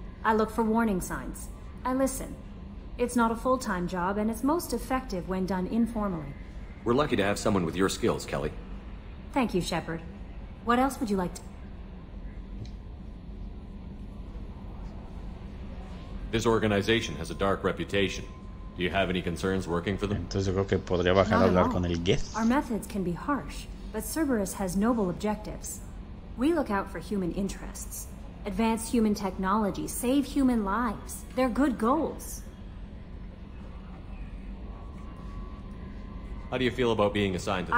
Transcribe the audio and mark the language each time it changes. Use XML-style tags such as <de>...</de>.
<en>I look for warning signs. I listen. It's not a full-time job, and it's most effective when done informally. We're lucky to have someone with your skills, Kelly. Thank you, Shepard. What else would you like to... This organization has a dark reputation. Do you have any concerns working for them?</en> <es>Entonces yo creo que podría bajar a hablar con el Geth.</es> <en>Our methods can be harsh, but Cerberus has noble objectives. We look out for human interests. Advance human technology, save human lives. They're good goals. How do you feel about being assigned to the</en>